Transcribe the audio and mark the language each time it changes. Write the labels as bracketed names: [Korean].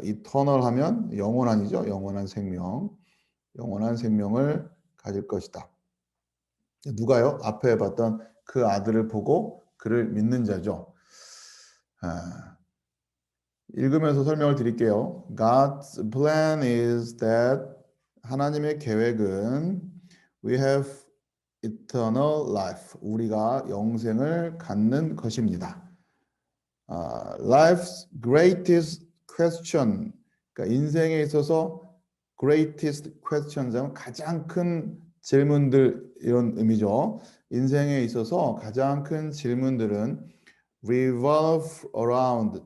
[Korean] eternal 하면 영원한이죠. 영원한 생명. 영원한 생명을 가질 것이다. 누가요? 앞에 봤던 그 아들을 보고 그를 믿는 자죠. 읽으면서 설명을 드릴게요. [English] God's plan is that [Korean] 하나님의 계획은 [English] we have eternal life. [Korean] 우리가 영생을 갖는 것입니다. [English] Life's greatest question. [Korean] 그러니까 인생에 있어서 greatest questions 하면 가장 큰 질문들 이런 의미죠. 인생에 있어서 가장 큰 질문들은 [English] revolve around.